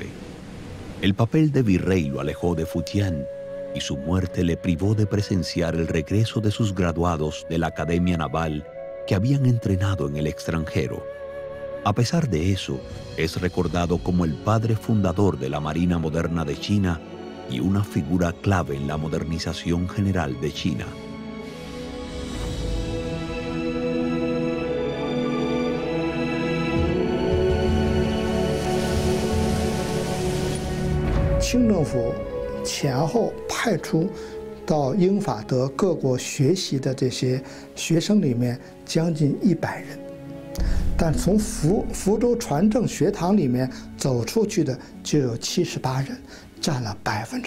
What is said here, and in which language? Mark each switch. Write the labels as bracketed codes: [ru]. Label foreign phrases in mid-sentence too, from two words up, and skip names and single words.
[es] El papel de virrey lo alejó de Futian y su muerte le privó de presenciar el regreso de sus graduados de la Academia Naval que habían entrenado en el extranjero. A pesar de eso, es recordado como el padre fundador de la Marina moderna de China y una figura clave en la modernización general de China. [zh] Qing 政府前后派出到英法德各国学习的这些学生里面将近100人，但从福州传政学堂里面走出去的就有78人，占了80%。